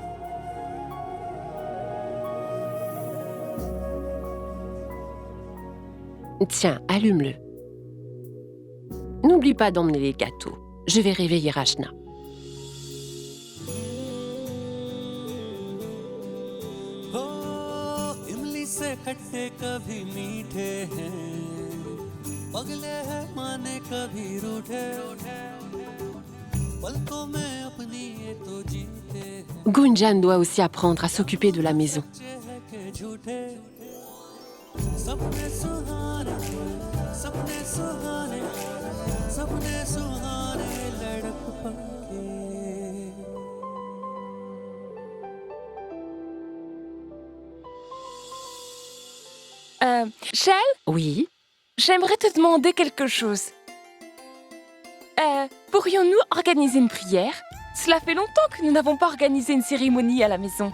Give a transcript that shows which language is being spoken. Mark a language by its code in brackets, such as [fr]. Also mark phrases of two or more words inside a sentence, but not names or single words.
[fr] Tiens, allume-le. N'oublie pas d'emmener les gâteaux. Je vais réveiller Rachna. [hi] इमली से खट्टे कभी मीठे हैं पगले हैं माने कभी रूठे पलकों में अपनी ये तो जीते हैं [fr] Gunjan doit aussi apprendre à s'occuper de la maison. [hi] के झूठे सपने सुहाने सपने सुहाने सपने सुहाने लड़क के [fr] Shell, Oui? j'aimerais te demander quelque chose. Pourrions-nous organiser une prière? Cela fait longtemps que nous n'avons pas organisé une cérémonie à la maison.